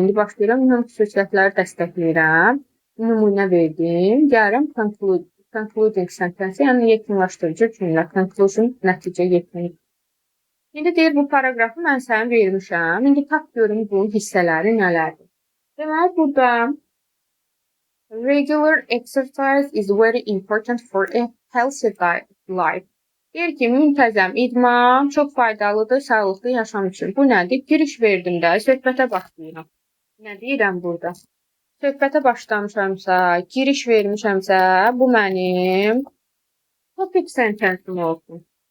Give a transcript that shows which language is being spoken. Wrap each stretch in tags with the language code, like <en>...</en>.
<az>İndi başlayıram, mühüm xüsusiyyətləri dəstəkləyirəm. Nümunə verdim. Gəlirəm concluding sentence, yəni yekunlaşdırıcı cümlə. Conclusion, nəticə, yekun. İndi deyir, bu paraqrafı mən sənə vermişəm. İndi tap görüm bunun hissələri nələrdir. Deməli, burada</az> <en>regular exercise is very important for a healthy life.</en> <az>Deyir ki, müntəzəm idman çox faydalıdır sağlıqlı yaşam üçün. Bu nədir? Giriş verdim də, söhbətə başlayıram. Nə deyirəm burada? Söhbətə başlamışamsa, giriş vermişəmsə, bu mənim topic sentence'im olsun.</az>